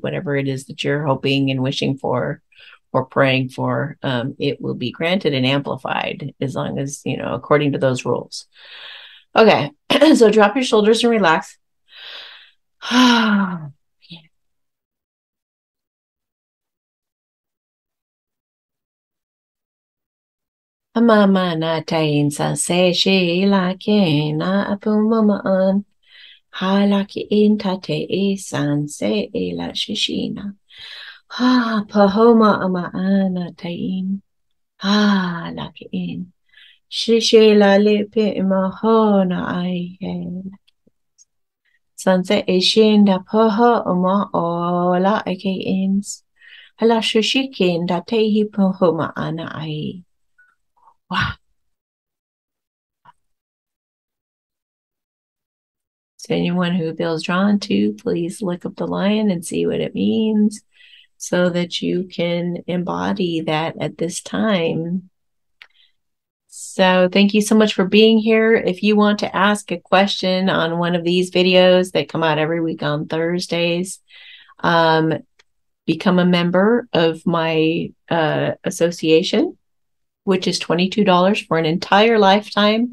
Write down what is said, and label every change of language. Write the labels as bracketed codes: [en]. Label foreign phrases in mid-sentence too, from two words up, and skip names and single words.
[en] Whatever it is that you're hoping and wishing for or praying for, it will be granted and amplified as long as, according to those rules. Okay, so drop your shoulders and relax. Mama na tain sa se she la ke na apu mama an ha la ki in tate e san se e la shishina ha pahoma ama ana tain ha la ki in shishi la lipe ima ho na ai he san se e shin da paha ama o la ake ins hala shishi kin da te hi pahoma ana ai. Wow. So anyone who feels drawn to, please look up the lion and see what it means so that you can embody that at this time. So thank you so much for being here. If you want to ask a question on one of these videos that come out every week on Thursdays, become a member of my association, which is $22 for an entire lifetime.